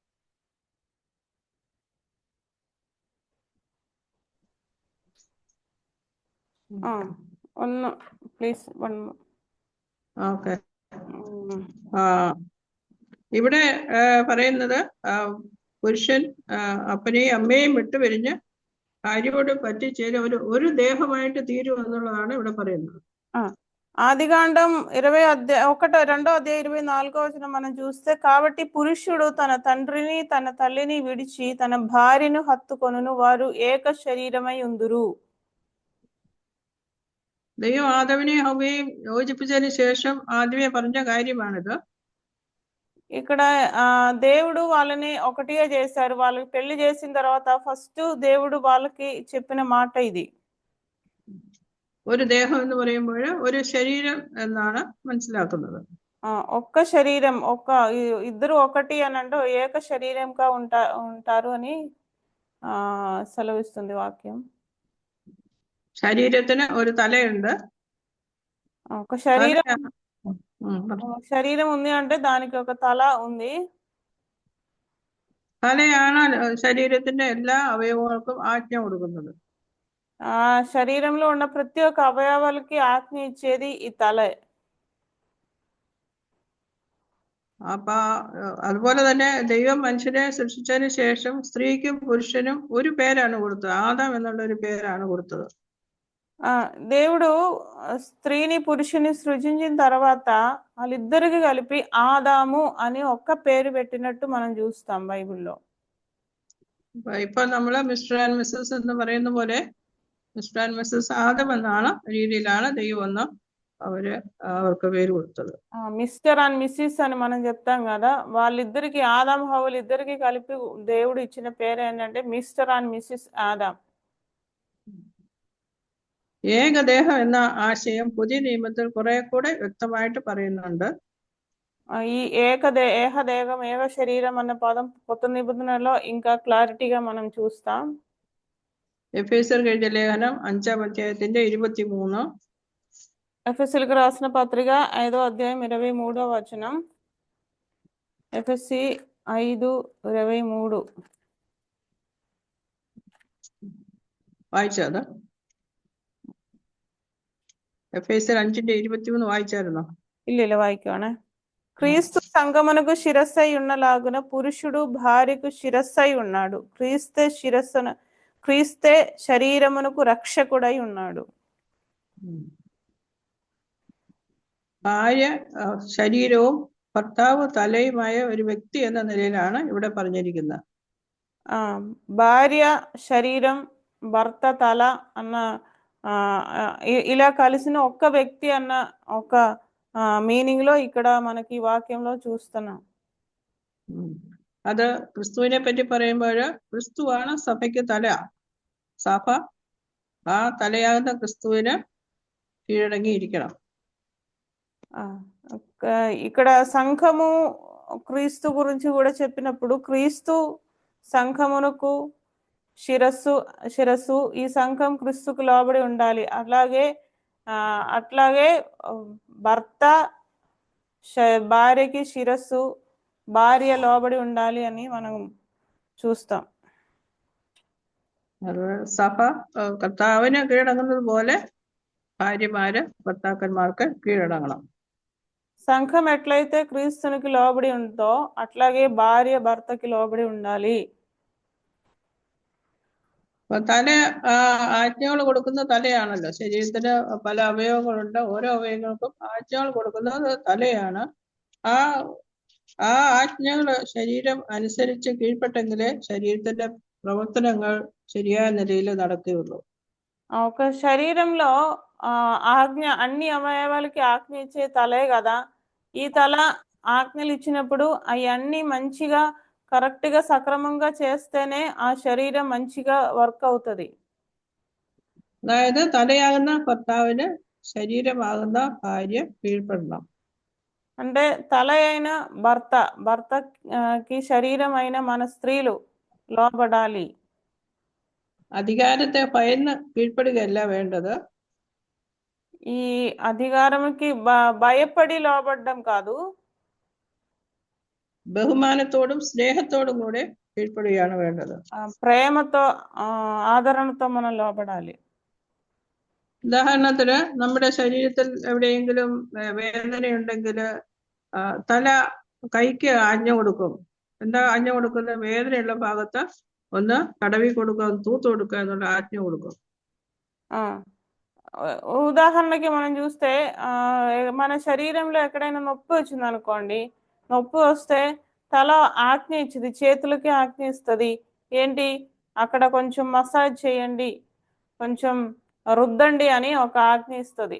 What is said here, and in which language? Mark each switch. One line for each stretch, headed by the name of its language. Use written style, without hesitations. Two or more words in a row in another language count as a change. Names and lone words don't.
Malayalam: ഒന്ന് പ്ലീസ്. ഓക്കെ. ഇവിടെ പറയുന്നത് പുരുഷൻ അപ്പനെയും അമ്മയും വിട്ടുപിരിഞ്ഞ് ഭാര്യയോട് പറ്റിച്ചേരും ഒരു ദേഹമായിട്ട് തീരും എന്നുള്ളതാണ് ഇവിടെ പറയുന്നത്.
Telugu: ఆదికాండం 2వ అధ్యాయం 24వ వచనం మనం చూస్తే కాబట్టి పురుషుడు తన తండ్రిని తన తల్లిని విడిచి తన భార్యను హత్తుకొనును, వారు ఏక శరీరమై ఉందురు.
Malayalam: ദൈവം ആദമിനെയും ഹവ്വയെയും യോജിപ്പിച്ചതിന് ശേഷം ആദ്യമേ പറഞ്ഞ കാര്യമാണിത്.
Telugu: ఇక్కడ దేవుడు వాళ్ళని ఒకటిగా చేశారు. వాళ్ళకి పెళ్లి చేసిన తర్వాత ఫస్ట్ దేవుడు వాళ్ళకి చెప్పిన మాట ఇది.
Malayalam: ഒരു ദേഹം എന്ന് പറയുമ്പോൾ ഒരു ശരീരം എന്നാണ് മനസ്സിലാക്കുന്നത്.
Telugu: ఒక్క శరీరం, ఇద్దరు ఒకటి అని అంటే ఏక శరీరంగా ఉంటారు అని సెలవిస్తుంది వాక్యం.
Malayalam: ശരീരത്തിന് ഒരു തലയുണ്ട്.
Telugu: ఒక శరీరం ఉంది అంటే దానికి ఒక తల ఉంది.
Malayalam: തലയാണ് ശരീരത്തിന്റെ എല്ലാ അവയവങ്ങൾക്കും ആജ്ഞ കൊടുക്കുന്നത്.
Telugu: శరీరంలో ఉన్న ప్రతి ఒక్క అవయవాలకి ఆజ్ఞ ఇచ్చేది ఈ తలే.
Malayalam: അപ്പൊ അതുപോലെ തന്നെ ദൈവം മനുഷ്യനെ സൃഷ്ടിച്ചതിന് ശേഷം സ്ത്രീക്കും പുരുഷനും ഒരു പേരാണ് കൊടുത്തത്. ആദാം എന്നുള്ള ഒരു പേരാണ് കൊടുത്തത്.
Telugu: దేవుడు స్త్రీని పురుషుని సృజించిన తర్వాత వాళ్ళిద్దరికి కలిపి ఆదాము అని ఒక్క పేరు పెట్టినట్టు మనం చూస్తాం బైబిల్లో.
Malayalam: ഇപ്പൊ നമ്മള്
English: Mister and Missus
Malayalam: എന്ന് പറയുന്ന പോലെ
English: Mister and Missus
Malayalam: ആദം എന്നാണ് രീതിയിലാണ് ദൈവം അവർക്ക് പേര് കൊടുത്തത്.
English: Mister and Missus
Telugu: అని మనం చెప్తాం కదా, వాళ్ళిద్దరికి ఆదాం హవ్వలు ఇద్దరికి కలిపి దేవుడు ఇచ్చిన పేరు ఏంటంటే
English: Mister and Missus
Telugu: ఆదాం.
Malayalam: ഏകദേഹം എന്ന ആശയം പുതിയ നിയമത്തിൽ കുറെ കൂടെ വ്യക്തമായിട്ട് പറയുന്നുണ്ട്.
Telugu: ఈ ఏకదేహం ఏక శరీరం అన్న పదం కొత్త నిబంధనలో ఇంకా క్లారిటీగా మనం చూస్తాం.
Malayalam: എഫേസ്യർക്ക് എഴുതിയ ലേഖനം 5-ാം അധ്യായത്തിന്റെ 23.
Telugu: ఎఫెసీయులకు రాసిన పత్రిక 5వ అధ్యాయం 23వ వచనం. ఎఫెసీ 5:23.
Malayalam: വായിച്ചോ അത്? എഫേസ്യർ 5:23 വായിച്ചായിരുന്നോ? ഇല്ല വായിക്കണേ.
Telugu: క్రీస్తు సంఘమునకు శిరస్సై ఉన్నలాగున పురుషుడు భార్యకు శిరస్సై ఉన్నాడు. క్రీస్తే శరీరమునకు రక్షకుడై ఉన్నాడు.
Malayalam: ഭാര്യ ശരീരവും ഭർത്താവ് തലയുമായ ഒരു വ്യക്തി എന്ന നിലയിലാണ് ഇവിടെ പറഞ്ഞിരിക്കുന്നത്.
Telugu: భార్య శరీరం, భర్త తల అన్న ఇలా కలిసిన ఒక్క వ్యక్తి అన్న ఒక మీనింగ్ లో ఇక్కడ మనకి వాక్యంలో చూస్తున్నాం.
Malayalam: അത് ക്രിസ്തുവിനെ പറ്റി പറയുമ്പോൾ ക്രിസ്തുവാണ് സഭയ്ക്ക് തല. സഭ ആ തലയാകുന്ന ക്രിസ്തുവിന് കീഴടങ്ങിയിരിക്കണം.
Telugu: ఇక్కడ సంఘము క్రీస్తు గురించి కూడా చెప్పినప్పుడు క్రీస్తు సంఘమునకు శిరస్సు, ఈ సంఘం క్రీస్తుకు లోబడి ఉండాలి. అట్లాగే భర్త భార్యకి శిరస్సు, భార్య లోబడి ఉండాలి అని మనం చూస్తాం.
Malayalam: സഭ കർത്താവിന് കീഴടങ്ങുന്നത് പോലെ ഭാര്യമാര് ഭർത്താക്കന്മാർക്ക് കീഴടങ്ങണം.
Telugu: సంఘం ఎట్లయితే క్రీస్తునికి లోబడి ఉందో అట్లాగే భార్య భర్తకి లోబడి ఉండాలి.
Malayalam: തല ആജ്ഞകൾ കൊടുക്കുന്ന തലയാണല്ലോ. ശരീരത്തിന് പല അവയവങ്ങളുണ്ട്. ഓരോ അവയവങ്ങൾക്കും ആജ്ഞകൾ കൊടുക്കുന്നത് തലയാണ്. ആ ആജ്ഞകൾ ശരീരം അനുസരിച്ച് കീഴ്പ്പെട്ടെങ്കിലേ ശരീരത്തിന്റെ പ്രവർത്തനങ്ങൾ ശരിയായ നിലയിൽ നടക്കുകയുള്ളൂ.
Telugu: ఒక శరీరంలో ఆజ్ఞ అన్ని అవయవాలకి ఆజ్ఞ ఇచ్చే తలే కదా. ఈ తల ఆజ్ఞలు ఇచ్చినప్పుడు అవన్నీ మంచిగా కరెక్ట్ గా సక్రమంగా చేస్తేనే ఆ శరీరం మంచిగా వర్క్ అవుతుంది.
Malayalam: അതായത് തലയാകുന്ന ഭർത്താവിന് ശരീരമാകുന്ന ഭാര്യ കീഴ്പ്പെടണം.
Telugu: అంటే తల అయిన భర్తకి శరీరం అయిన మన స్త్రీలు లోబడాలి.
Malayalam: അധികാരത്തെ ഭയന്ന് കീഴ്പ്പെടുകയല്ല വേണ്ടത്.
Telugu: ఈ అధికారంకి భయపడి లోబడ్డం కాదు,
Malayalam: ബഹുമാനത്തോടും സ്നേഹത്തോടും കൂടെ കീഴ്പ്പെടുകയാണ് വേണ്ടത്.
Telugu: ప్రేమతో ఆదరణతో మనం లోబడాలి.
Malayalam: ഉദാഹരണത്തിന് നമ്മുടെ ശരീരത്തിൽ എവിടെയെങ്കിലും വേദനയുണ്ടെങ്കിൽ തല കൈക്ക് ആജ്ഞ കൊടുക്കും. എന്താ ആജ്ഞ കൊടുക്കുന്നത്? വേദനയുള്ള ഭാഗത്ത് ഒന്ന് തടവി കൊടുക്കുക, തൂത്ത് കൊടുക്കുക എന്നുള്ള ആജ്ഞ കൊടുക്കും.
Telugu: ఉదాహరణకి మనం చూస్తే మన శరీరంలో ఎక్కడైనా నొప్పి వచ్చింది అనుకోండి, నొప్పి వస్తే తల ఆజ్ఞ ఇచ్చింది, చేతులకి ఆజ్ఞ ఇస్తుంది. ఏంటి, అక్కడ కొంచెం మసాజ్ చేయండి, కొంచెం రుద్దండి అని ఒక ఆజ్ఞ ఇస్తుంది.